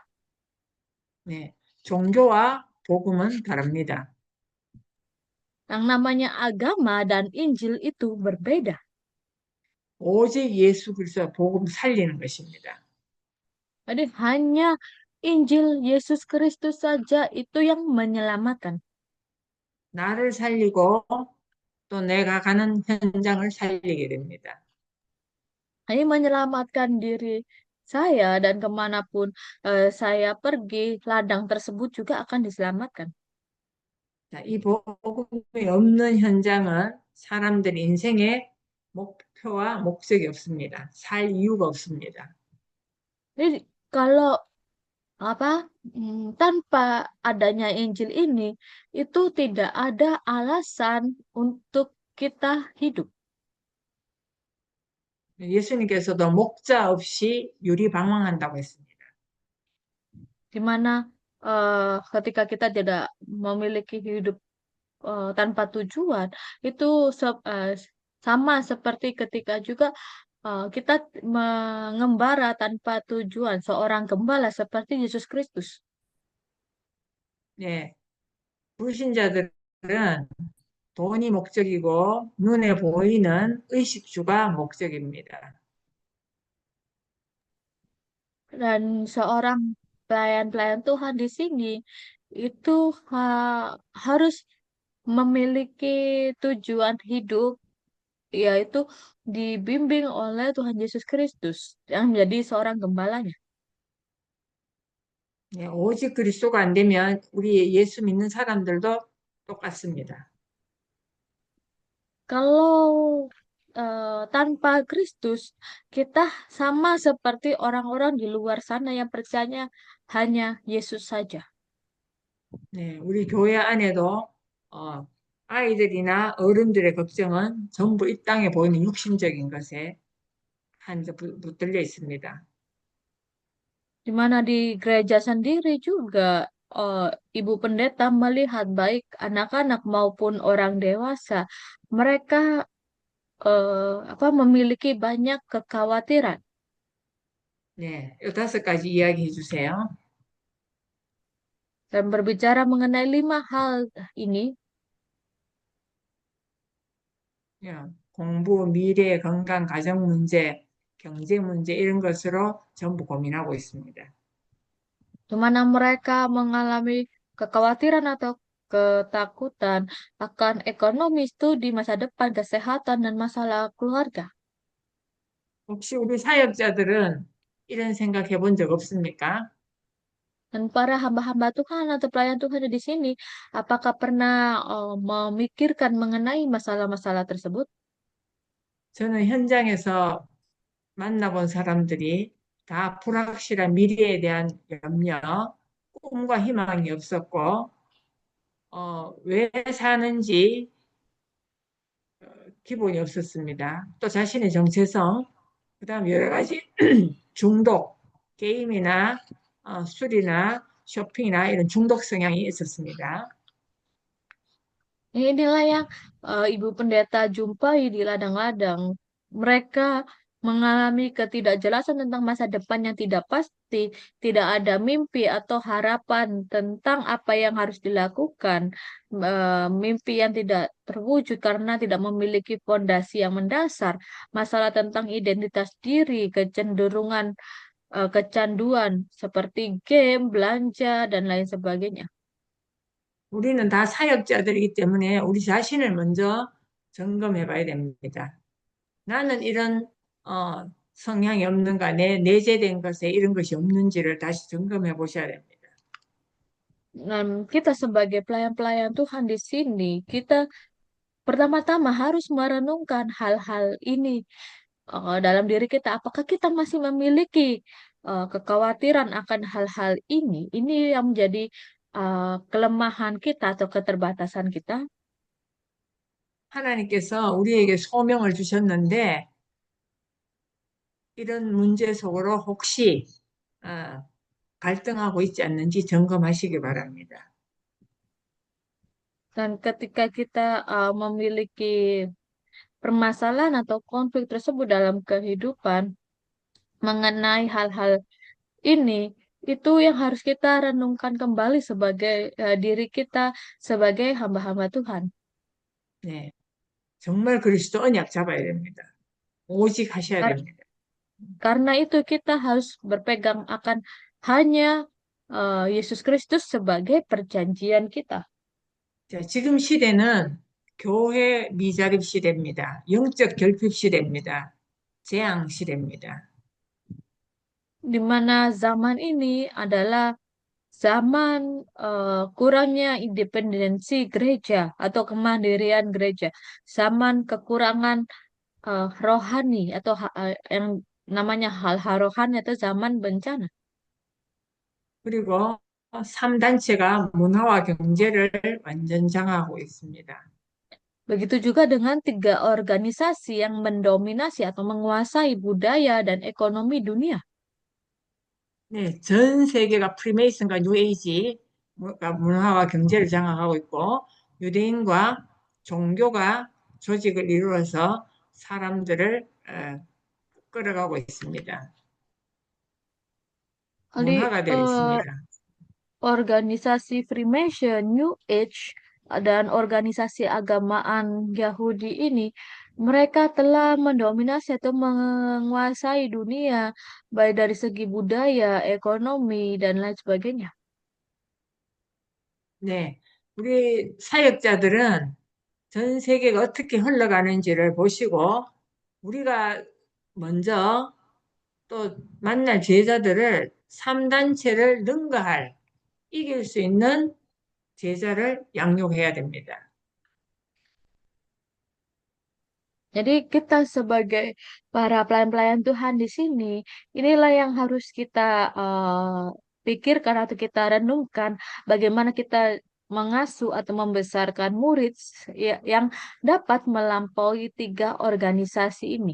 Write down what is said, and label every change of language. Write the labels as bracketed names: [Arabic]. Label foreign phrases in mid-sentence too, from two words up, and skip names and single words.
[Korean] 네, 종교와 복음은 다릅니다. [Indonesian] Yang namanya agama dan Injil itu berbeda. [Korean] 오직 예수 그리스도의 복음 살리는 것입니다. [Indonesian] Jadi hanya Injil Yesus Kristus saja itu yang menyelamatkan. [Korean] 나를 살리고 또 내가 가는 현장을 살리게 됩니다. [Indonesian] Hanya menyelamatkan diri saya dan kemanapun saya pergi, ladang tersebut juga akan diselamatkan. [Korean] 자, 이 복음이 없는 현장은 사람들 인생에 목표와 목적이 없습니다. 살 이유가 없습니다. [Indonesian] Jadi kalau apa tanpa adanya Injil ini itu tidak ada alasan untuk kita hidup. [Korean] 예수님께서도 목자 없이 유리방황한다고 했습니다. [Indonesian] Di mana ketika kita tidak memiliki hidup tanpa tujuan itu sama seperti ketika juga kita mengembara tanpa tujuan, seorang gembala seperti Yesus Kristus. [Korean] 네, 불신자들은 돈이 목적이고 눈에 보이는 의식주가 목적입니다. [Indonesian] Dan seorang pelayan-pelayan Tuhan di sini itu harus memiliki tujuan hidup, yaitu dibimbing oleh Tuhan Yesus Kristus yang menjadi seorang gembalanya. [Korean] 네, 오직 그리스도가 안 되면 우리 예수 믿는 사람들도 똑같습니다. [Indonesian] Kalau tanpa Kristus, kita sama seperti orang-orang di luar sana yang percayanya hanya Yesus saja. [Korean] 네, 우리 교회 안에도 어, 아이들이나 어른들의 걱정은 전부 이 땅에 보이는 육신적인 것에 붙들려 있습니다. [Indonesian] Di mana di gereja sendiri juga eh, ibu pendeta melihat baik anak-anak maupun orang dewasa, mereka memiliki banyak kekhawatiran. [Korean] 네, 이 다섯 가지 이야기해 주세요. [Indonesian] Dan berbicara mengenai 5 hal ini, [Korean] 예, 공부, 미래, 건강, 가정 문제, 경제 문제 이런 것으로 전부 고민하고 있습니다. [Indonesian] di mana mereka mengalami kekhawatiran atau ketakutan akan ekonomi, studi, masa depan, kesehatan, dan masalah keluarga. [Korean] 혹시 우리 사역자들은 이런 생각 해본 적 없습니까? [Indonesian] Dan para hamba-hamba Tuhan atau pelayan Tuhan di sini, apakah pernah memikirkan mengenai masalah-masalah tersebut? [Korean] 저는 현장에서 만나본 사람들이 다 불확실한 미래에 대한 염려, 꿈과 희망이 없었고, 왜 사는지 기본이 없었습니다. 또 자신의 정체성, 그 다음 여러 가지 중독, 게임이나 술이나 쇼핑이나 이런 중독 성향이 있었습니다. [Indonesian] Inilah yang Ibu Pendeta jumpai di ladang-ladang. Mereka mengalami ketidakjelasan tentang masa depan yang tidak pasti, tidak ada mimpi atau harapan tentang apa yang harus dilakukan, mimpi yang tidak terwujud karena tidak memiliki fondasi yang mendasar, masalah tentang identitas diri, kecenderungan, kecanduan seperti game, belanja, dan lain sebagainya. [Korean] 우리는 다 사역자들이기 때문에 우리 자신을 먼저 점검해 봐야 됩니다. 나는 이런 성향이 없는가, 내 내재된 것에 이런 것이 없는지를 다시 점검해 보셔야 됩니다. [Indonesian] Dan kita sebagai pelayan-pelayan Tuhan di sini, kita pertama-tama harus merenungkan hal-hal ini dalam diri kita. Apakah kita masih memiliki kekhawatiran akan hal-hal ini? Ini yang menjadi kelemahan kita atau keterbatasan kita. [Korean] 하나님께서 우리에게 소명을 주셨는데 이런 문제 속으로 혹시 어, 갈등하고 있지 않는지 점검하시기 바랍니다. [Indonesian] Dan ketika kita memiliki permasalahan atau konflik tersebut dalam kehidupan mengenai hal-hal ini, itu yang harus kita renungkan kembali sebagai diri kita sebagai hamba-hamba Tuhan. [Korean] 네, 정말 그리스도 언약 잡아야 됩니다. 오직 하셔야 [Indonesian] Kar- [Korean] 됩니다. [Indonesian] Karena itu kita harus berpegang akan hanya Yesus Kristus sebagai perjanjian kita. [Korean] 자, 지금 시대는 교회 미자립 시대입니다. 영적 결핍 시대입니다. 재앙 시대입니다. [Indonesian] Di mana zaman ini adalah zaman kurangnya independensi gereja atau kemandirian gereja, zaman kekurangan rohani atau yang namanya hal-hal rohani atau zaman bencana. [Korean] 그리고 3단체가 문화와 경제를 완전 장악하고 있습니다. [Indonesian] Begitu juga dengan tiga organisasi yang mendominasi atau menguasai budaya dan ekonomi dunia. [Korean] 네, 전 세계가 프리메이슨과 뉴에이지, 문화와 경제를 장악하고 있고, 유대인과 종교가 조직을 이루어서 사람들을 끌어가고 있습니다. [Indonesian] Di [Korean] 문화가 되어 eh, 있습니다. [Indonesian] organisasi Freemason, New Age, dan organisasi agamaan Yahudi ini, mereka telah mendominasi atau menguasai dunia, baik dari segi budaya, ekonomi, dan lain sebagainya. [Korean] 네, 우리 사역자들은 전 세계가 어떻게 흘러가는지를 보시고, 우리가 먼저 또 만날 제자들을 3단체를 능가할, 이길 수 있는 제자를 양육해야 됩니다. [Indonesian] Jadi kita sebagai para pelayan-pelayan Tuhan di sini, inilah yang harus kita pikirkan atau kita renungkan bagaimana kita mengasuh atau membesarkan murid yang dapat melampaui tiga organisasi ini.